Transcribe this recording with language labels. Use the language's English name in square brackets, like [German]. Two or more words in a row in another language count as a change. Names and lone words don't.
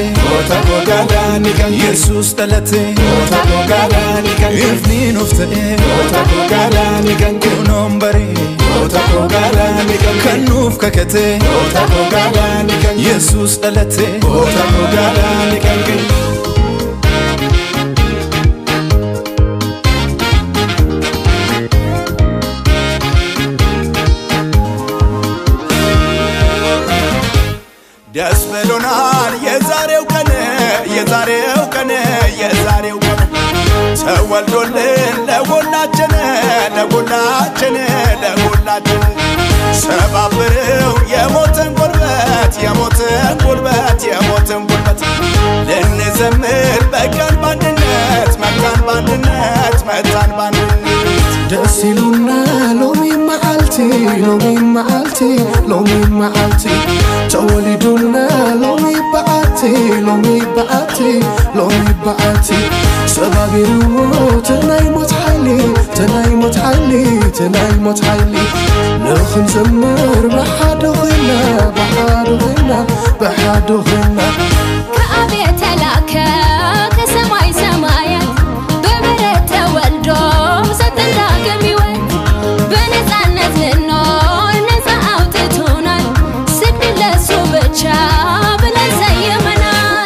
[Saho] Otako galani kan Jesus dalate Otako galani kan Efni nufte Otako galani kan kunom bari Otako galani kan Kanuf kakate Otako galani kan Jesus dalate Otako galani kan [Amharic] ደስ ብሎናል የዛሬው ቀን ተወልዶልን ለሁላችን ሰባብረው የሞትን ጉልበት ልንዘምር በቀን ባንድነት መጣን ባንድነት [Tigrinya] ደስ ይሉና ሎሚ መዓልቲ ተወሊዱና ሎሚ በዓልቲ ሰባቢርዎ ተናይ ሞት ሓይሊ ንኽንዘምር ብሓደ ኾይና [Amharic] ከአብ የተላከ ከሰማይ ሰማያት በበረት ተወልዶ ሰጠን ዳግም ሕይወት በነፃነት ልንኖር ነፃ አውጥቶናል ስግድ ለእሱ ብቻ ብለን ሰይመናል